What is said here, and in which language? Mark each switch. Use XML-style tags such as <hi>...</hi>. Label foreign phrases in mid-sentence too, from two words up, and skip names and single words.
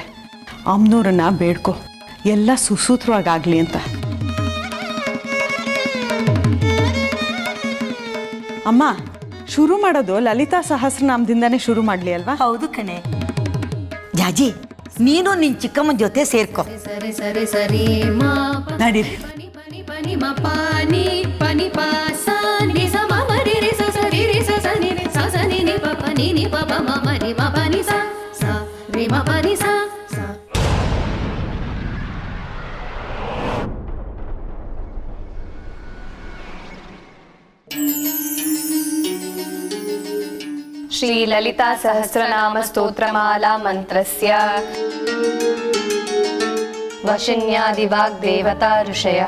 <kn>ಅಮ್ಮನವ್ರನ್ನ ಬೇಡ್ಕೊ, ಎಲ್ಲ ಸುಸೂತ್ರವಾಗಲಿ ಅಂತ. ಅಮ್ಮ, ಶುರು ಮಾಡೋದು ಲಲಿತಾ ಸಹಸ್ರನಾಮದಿಂದಾನೇ ಶುರು ಮಾಡಲಿ ಅಲ್ವಾ? ಹೌದು ಕಣೆ. ಜಾಜಿ, ನೀನು ನಿನ್ನ ಚಿಕ್ಕಮ್ಮನ ಜೊತೆ ಸೇರ್ಕೊ. ಸರಿ ಸರಿ ಸರಿ ಮಾ ನಡೀರಿ. ಪನಿ ಪನಿ ಪನಿ ಮ ಪಾನಿ ಪನಿ ಪಾ ಸಾ ನಿ ಸ ಮ ಮ ರಿ ರಿ ಸ ಸ ರಿ ರಿ ಸ ಸ ನಿ ರಿ ಸ ಸ ನಿ ನಿ ಪ ಪ ನಿ ನಿ ಪ ಪ ಮ ಮ ರಿ ಮ ಪ ನಿ ಸ ಸ ರಿ ಮ ಪ ನಿ ಸ ಸ.</kn> <sa>ಶ್ರೀ ಲಲಿತಾ ಸಹಸ್ರನಾಮ ಸ್ತೋತ್ರಮಾಲಾ ಮಂತ್ರಸ್ಯ ವಶನ್ಯಾದಿವಾಗ್ದೇವತಾ ಋಷಯಃ</sa>